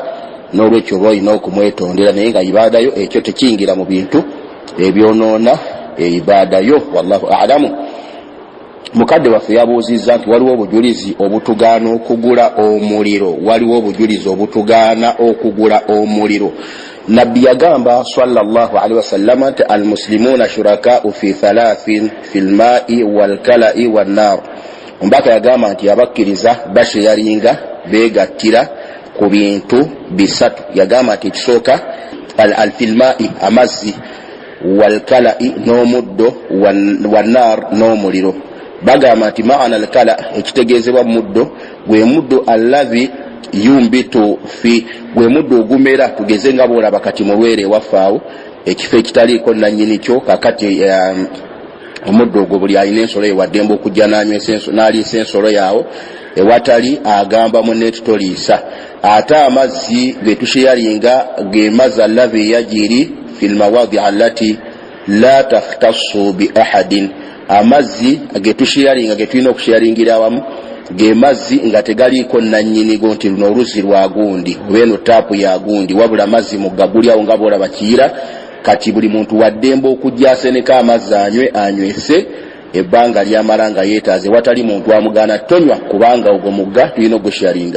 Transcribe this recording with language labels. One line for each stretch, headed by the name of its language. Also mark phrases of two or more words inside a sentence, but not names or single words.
Ganda: N'olwekyo oba olina okumwetondera, naye nga ibaada yo ekyo tekiyingira mu bintu ebyonoona ibaada yo.
Arabic: والله أعلمُ.
Ganda: Mukadde waffe yabuuzizza nti waliwo obujulizi obutugaana okugula omuliro, waliwo obujulizi obutugaana okugula omuliro. Nabbi yagamba
Arabic: صلى الله عليه وسلم nti المسلمون شركاء في ثلاث في الماء والكلأ والنار.
Ganda: Ombaka yagamba nti abakkiriza basheyalinga beegattira ku bintu bisatu. Yagamba nti ekisooka
Arabic: في الماء,
Ganda: amazzi,
Arabic: والكلأ,
Ganda: n'omuddo,
Arabic: والنار,
Ganda: n'omuliro. Bagamba nti
Arabic: معنى الكلأ,
Ganda: ekitegeezebwa muddo gwe muddo
Arabic: الذي ينبت فيه,
Ganda: gwe muddo ogumera, tugeze nga bw'olaba kati mu lwere wafaawo ekifo ekitaliiko nannyini kyo, kakati omuddo ogwo buli alina ensolo ye waddembe okujja n'aliisa ensolo yaawo ewatali agamba munne tutoliisa. ate amazzi ge tusheyalinga ge mazzi
Arabic: الذي يجري في الموادي التي لا تختص بأحد,
Ganda: amazzi ge tusheyalinga ge tulina okusheyalingira awamu ge mazzi nga tegaliiko nannyinigo nti luno oluzzi lwa gundi oba eno taapu ya gundi, wabula mazzi mugagulyawo nga boolaba Kiyira. Kati buli muntu waddembe okujja aseneka amazzi anywese ebbanga lyamala nga yeetaaze, watali muntu amugaana tonywa kubanga ogwo mugga tulina ogushalinga.